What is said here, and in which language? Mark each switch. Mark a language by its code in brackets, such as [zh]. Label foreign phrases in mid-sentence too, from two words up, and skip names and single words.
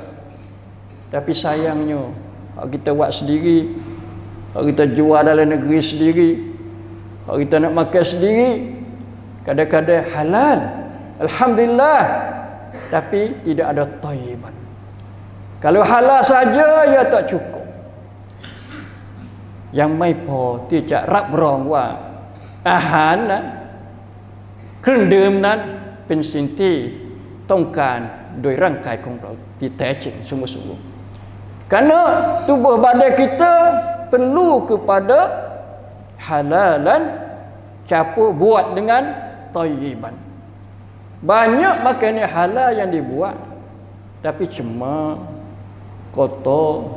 [ms] Tapi sayangnya kita buat sendiri, kita jual dalam negeri sendiri, kita nak makan sendiri, kadang-kadang halal, alhamdulillah, tapi tidak ada thayyiban. Kalau halal saja ia tak cukup. Yang mai [th] พอ ที่จะรับรองว่าอาหารนั้นเครื่องดื่มนั้นเป็นสิ่งที่ต้องการโดยร่างกายของเราที่แท้จริง sungguh-sungguh. [ms] Karena tubuh badan kita perlu kepada halalan campur buat dengan thayyiban. Banyak makanan halal yang dibuat tapi cema, kotor.